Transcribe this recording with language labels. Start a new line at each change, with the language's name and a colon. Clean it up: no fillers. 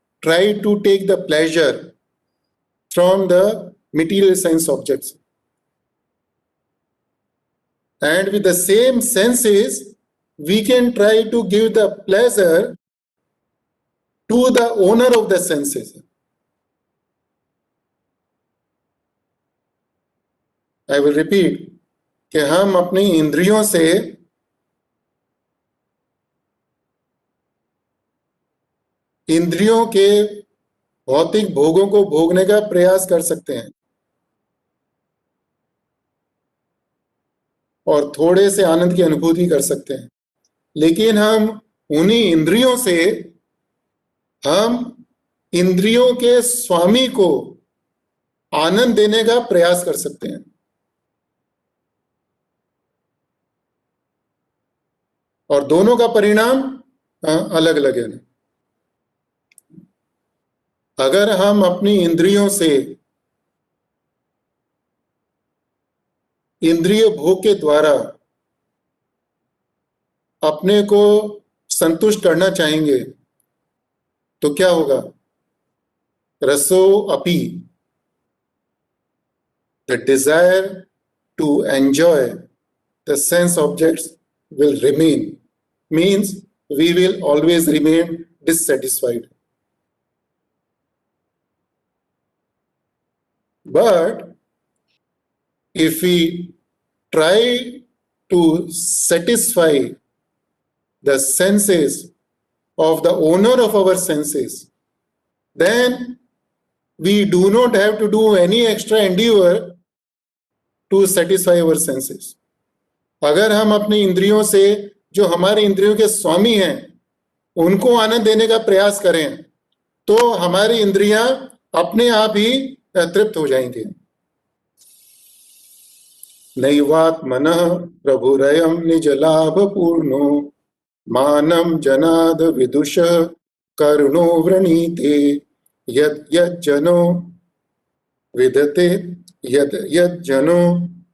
English: try to take the pleasure from the material sense objects. And with the same senses, we can try to give the pleasure to the owner of the senses. I will repeat
Hindi: कि हम अपनी इंद्रियों से इंद्रियों के भौतिक भोगों को भोगने का प्रयास कर सकते हैं और थोड़े से आनंद की अनुभूति कर सकते हैं, लेकिन हम उन्हीं इंद्रियों से हम इंद्रियों के स्वामी को आनंद देने का प्रयास कर सकते हैं। और दोनों का परिणाम अलग अलग है। अगर हम अपनी इंद्रियों से इंद्रिय भोग के द्वारा अपने को संतुष्ट करना चाहेंगे तो क्या होगा?
Sanskrit: रसो अपि,
English: the desire to enjoy the sense objects will remain, means we will always remain dissatisfied. But if we try to satisfy the senses of the owner of our senses, then we do not have to do any extra endeavor to satisfy our senses.
Hindi: अगर हम अपनी इंद्रियों से जो हमारे इंद्रियों के स्वामी हैं उनको आनंद देने का प्रयास करें तो हमारी इंद्रियां अपने आप ही तृप्त हो जाएंगे।
Sanskrit: नैवात्मनः प्रभुरयं निज लाभ पूर्णो मानं जनाद विदुषः करुणो वृणीते यद यद जनो विदते यद यद जनो